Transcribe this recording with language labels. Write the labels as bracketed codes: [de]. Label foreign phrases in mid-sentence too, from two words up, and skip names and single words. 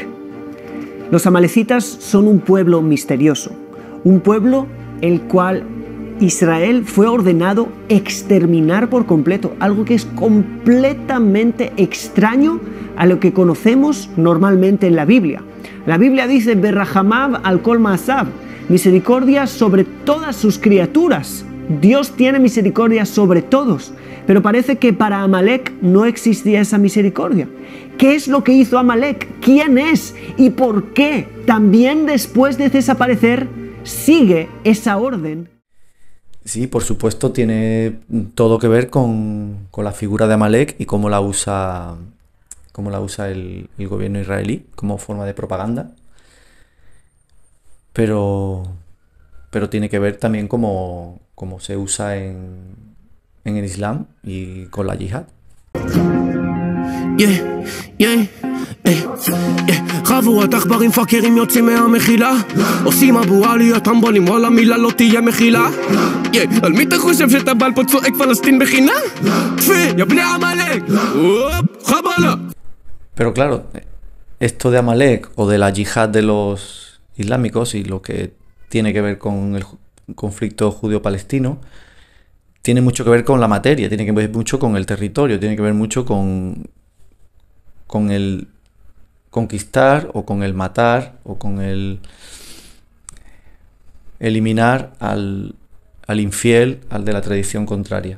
[es] Los amalecitas son un pueblo misterioso, un pueblo el cual Israel fue ordenado exterminar por completo, algo que es completamente extraño a lo que conocemos normalmente en la Biblia. La Biblia dice, [he] ורחמיו על כל מעשיו, [es] misericordia sobre todas sus criaturas. Dios tiene misericordia sobre todos, pero parece que para Amalek no existía esa misericordia. ¿Qué es lo que hizo Amalek? ¿Quién es? ¿Y por qué? También después de desaparecer, sigue esa orden. Sí, por supuesto, tiene todo que ver con la figura de Amalek y cómo la usa el gobierno israelí como forma de propaganda. Pero tiene que ver también cómo se usa en el Islam y con la yihad. [he] חבורת עכברים פאקרים יוצאים מהמחילה עושים אבו עליות טמבולים וואלה מילה לא תהיה מחילה על מי אתה חושב שאתה בעל פה צועק פלסטין בחינה? תפי, יא בני עמלק חבלה. [es] Pero claro, esto de Amalek o de la yihad de los islámicos y lo que tiene que ver con el conflicto judío-palestino, tiene mucho que ver con la materia, tiene que ver mucho con el territorio, tiene que ver mucho con el conquistar o con el matar o con el eliminar al infiel, al de la tradición contraria.